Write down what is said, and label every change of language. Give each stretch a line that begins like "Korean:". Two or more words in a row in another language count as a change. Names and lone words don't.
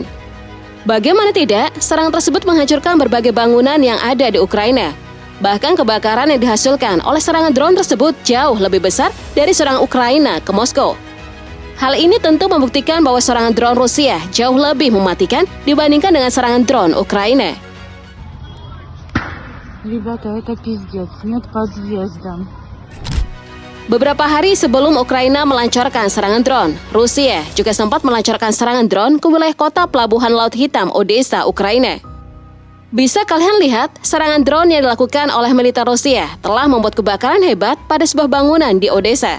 Indonesian: Bagaimana tidak, serangan tersebut menghancurkan berbagai bangunan yang ada di Ukraina. Bahkan kebakaran yang dihasilkan oleh serangan drone tersebut jauh lebih besar dari serangan Ukraina ke Moskow. Hal ini tentu membuktikan bahwa serangan drone Rusia jauh lebih mematikan dibandingkan dengan serangan drone Ukraina.
Russian: Ребята, это пиздец, нет подъезда.
Indonesian: Beberapa hari sebelum Ukraina melancarkan serangan drone, Rusia juga sempat melancarkan serangan drone ke wilayah kota pelabuhan Laut Hitam Odessa, Ukraina. Bisa kalian lihat, serangan drone yang dilakukan oleh militer Rusia telah membuat kebakaran hebat pada sebuah bangunan di Odessa.